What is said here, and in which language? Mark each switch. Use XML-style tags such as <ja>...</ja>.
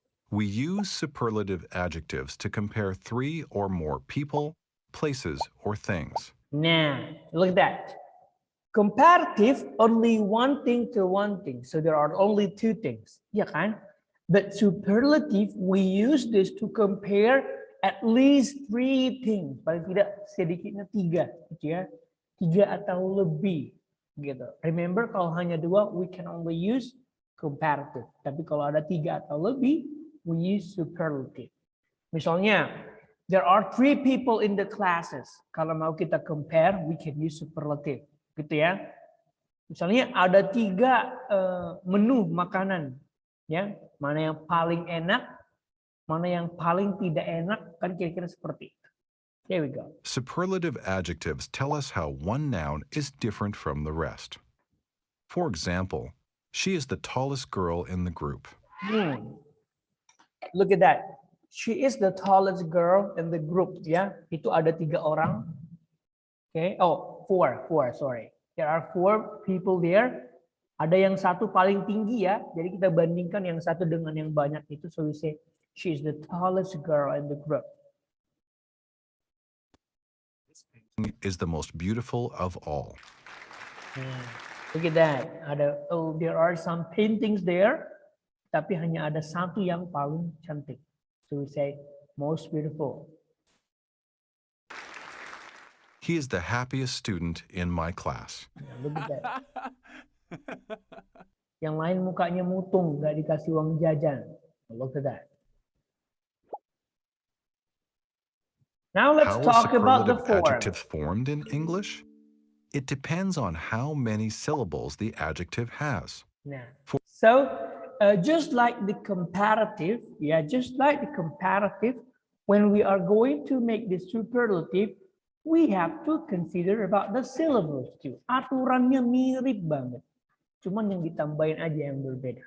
<en>We use superlative adjectives to compare 3 or more people, places, or things. nah, look at that. Comparative only one thing to one thing. So there are only 2 things.</en> <id>Ya kan?</id> <en>But superlative, we use this to compare at least 3 things.</en> <id>Paling tidak sedikitnya 3, gitu ya. 3 atau lebih, gitu. Remember, kalau hanya 2,</id> <en>we can only use comparative.</en> <id>Tapi kalau ada 3 atau lebih,</id> <en>we use superlative. Misalnya, there are 3 people in the classes.</en> <id>Kalau mau kita compare,</id> <en>we can use superlative.</en> <id>Gitu ya. Misalnya ada 3 menu makanan. Ya, mana yang paling enak, mana yang paling tidak enak, kan kira-kira seperti itu.</id> <en>Here we go. Superlative adjectives tell us how one noun is different from the rest. For example, she is the tallest girl in the group. Look at that. She is the tallest girl in the group.</en> <id>Ya, itu ada 3 orang. Okay.</id> <en>Oh, four. Sorry. There are 4 people there.</en> <id>Ada yang satu paling tinggi ya. Jadi kita bandingkan yang satu dengan yang banyak itu.</id> <en>So we say she is the tallest girl in the group. Is the most beautiful of all. Look at that. There are some paintings there.</en> <id>Tapi hanya ada satu yang paling cantik.</id> <en>So we say most beautiful. He is the happiest student in my class. Look at that.</en> <id>Yang lain mukanya mutung, nggak dikasih uang jajan.</id> <en>Look at that. Now let's How are talk about the superlative form. adjectives formed in English? It depends on how many syllables the adjective has. Nah, so just like the comparative, when we are going to make the superlative, we have to consider about the syllables too.</en> <id>Aturannya mirip banget. Cuman yang ditambahin aja yang berbeda.</id>